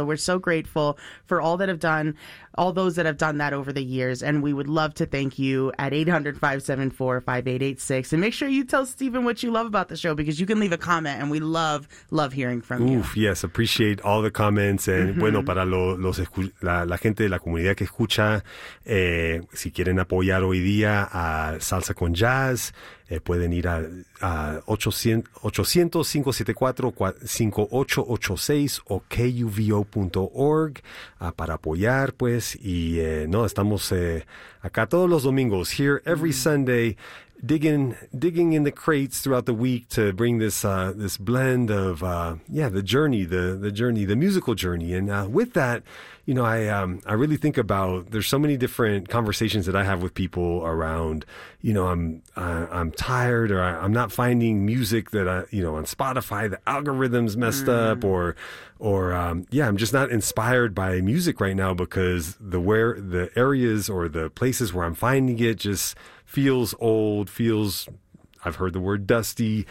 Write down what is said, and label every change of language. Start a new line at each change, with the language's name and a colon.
English: So we're so grateful for all those that have done that over the years, and we would love to thank you at 800-574-5886. And make sure you tell Stephen what you love about the show, because you can leave a comment and we love hearing from you. Oof, yes, appreciate all the comments. And mm-hmm.
Spanish: bueno, para la gente de la comunidad que escucha, si quieren apoyar hoy día a Salsa con Jazz, pueden ir a 800-574-5886 o KUVO.org para apoyar, pues. Y no, estamos acá todos los domingos,
English: here every
Spanish: mm-hmm.
English: Sunday, digging in the crates throughout the week to bring this this blend of the journey, the musical journey. And with that, you know, I really think about, there's so many different conversations that I have with people around, you know, I'm tired, or I'm not finding music that on Spotify, the algorithm's messed up, or I'm just not inspired by music right now because the areas or the places where I'm finding it just feels old, I've heard the word dusty.